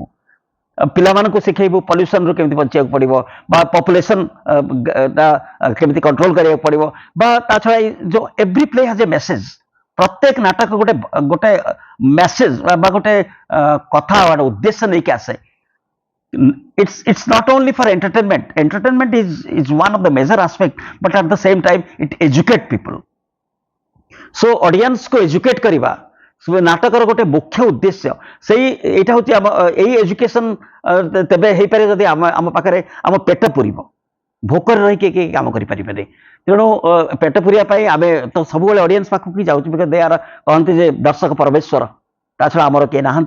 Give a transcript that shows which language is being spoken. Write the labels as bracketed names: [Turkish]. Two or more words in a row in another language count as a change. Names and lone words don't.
[Odia] ପିଲାମାନଙ୍କୁ ଶିଖେଇବୁ ପଲ୍ୟୁସନରୁ କେମିତି ବଞ୍ଚିବାକୁ ପଡ଼ିବ, ବା ପପୁଲେସନ କେମିତି କଣ୍ଟ୍ରୋଲ କରିବାକୁ ପଡ଼ିବ, ବା ତା ଛଡ଼ା ଯୋଉ [English] every play has a message. [Odia] ପ୍ରତ୍ୟେକ ନାଟକ ଗୋଟେ ମେସେଜ ବା ଗୋଟେ କଥା ଗୋଟେ ଉଦ୍ଦେଶ୍ୟ ନେଇକି ଆସେ। [English] It's not only for entertainment. Entertainment is one of the major aspect, but at the same time it educate people. So audience [Odia] को educate କରିବା ନାଟକର ଗୋଟେ ମୁଖ୍ୟ ଉଦ୍ଦେଶ୍ୟ। ଏଇଟା ହଉଛି ଏଇ ଏଜୁକେସନ ତେବେ ହେଇପାରେ ଯଦି ଆମ ପାଖରେ ଆମ ପେଟ ପୁରିବ। ଭୋକରେ ରହିକି କେହି କାମ କରିପାରିବେନି। ତେଣୁ ପେଟ ପୁରିବା ପାଇଁ ଆମେ ତ ସବୁବେଳେ ଅଡିଏନ୍ସ ପାଖକୁ ହିଁ ଯାଉଛୁ, [English] because they are [Odia] କହନ୍ତି ଯେ ଦର୍ଶକ ପରମେଶ୍ୱର, ତା ଛଡ଼ା ଆମର କେହି ନାହାନ୍ତି।